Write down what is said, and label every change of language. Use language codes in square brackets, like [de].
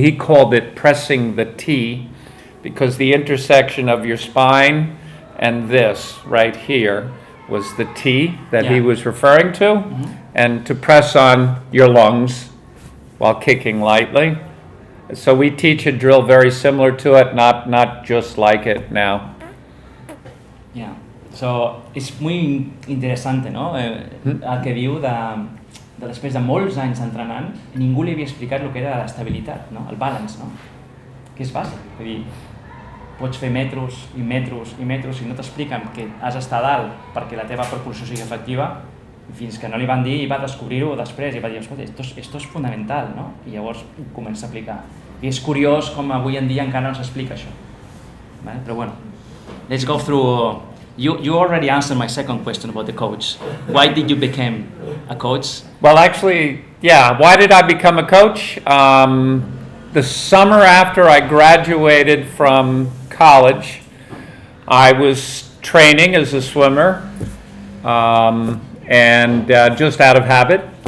[en] He called it pressing the T, because the intersection of your spine and this right here was the T that he was referring to, and to press on your lungs while kicking lightly. So we teach a drill very similar to it, not just like it now. Yeah. [ca] So, és muy interessante, no? El que diu de després de molts anys entrenant, ningú li havia explicat el que era l'estabilitat, no? El balance, no? Que és bàsic. És a dir, pots fer metros i metros i metros i no t'expliquen que has d'estar dalt perquè la teva propulsió sigui efectiva, fins que no li van dir i va descobrir-ho després i va dir, escolta, esto és fonamental, no? I llavors ho comença a aplicar. I és curiós com avui en dia encara no s'explica això. Vale? Però bueno, [en] let's go through... You already answered my second question about the coach. Why did you become a coach? Well, actually, yeah. Why did I become a coach? The summer after I graduated from college, I was training as a swimmer, and just out of habit.